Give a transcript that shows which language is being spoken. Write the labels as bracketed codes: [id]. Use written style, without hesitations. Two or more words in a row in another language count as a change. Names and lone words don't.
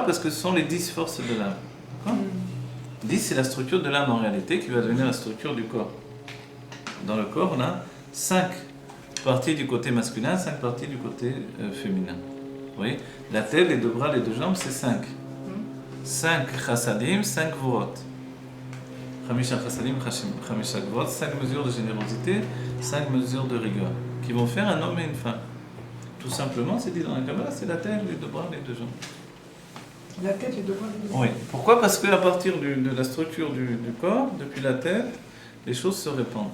[fr] Parce que ce sont les 10 forces de l'âme. D'accord? 10, c'est la structure de l'âme en réalité qui va devenir la structure du corps. Dans le corps, on a 5 parties du côté masculin, 5 parties du côté féminin. Vous voyez? La tête, les 2 bras, les 2 jambes, c'est 5. 5 chassadim, 5 vorot. [he] חמישה חסדים, חמישה גבורות, [fr] 5 mesures de générosité, 5 mesures de rigueur, qui vont faire un homme et une femme. Tout simplement, c'est dit dans la Kabbalah, c'est la tête, les 2 bras, les 2 jambes. La tête, les 2 bras, les 2 jambes. Oui. Pourquoi? Parce qu'à partir de la structure du corps, depuis la tête, les choses se répandent.